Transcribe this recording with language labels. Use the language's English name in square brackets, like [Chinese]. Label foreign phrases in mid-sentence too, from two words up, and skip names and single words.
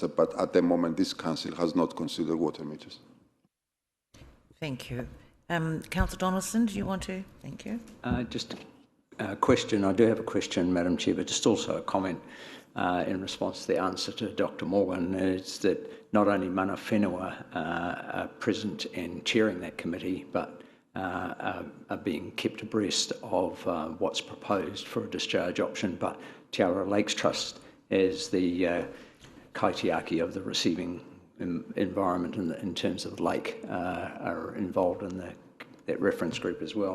[English] But at the moment, this council has not considered water meters. Thank you. Councillor Donaldson, do you want to? Thank you. Just a question. I do have a question, Madam Chair, but just also a comment in response to the answer to Dr. Morgan. Is that not only [Māori] mana whenua [English] are present and chairing that committee, but are being kept abreast of what's proposed for a discharge option, but Te Aroha Lakes Trust as the kaitiaki of the receiving environment in terms of lake are involved in that reference group as well.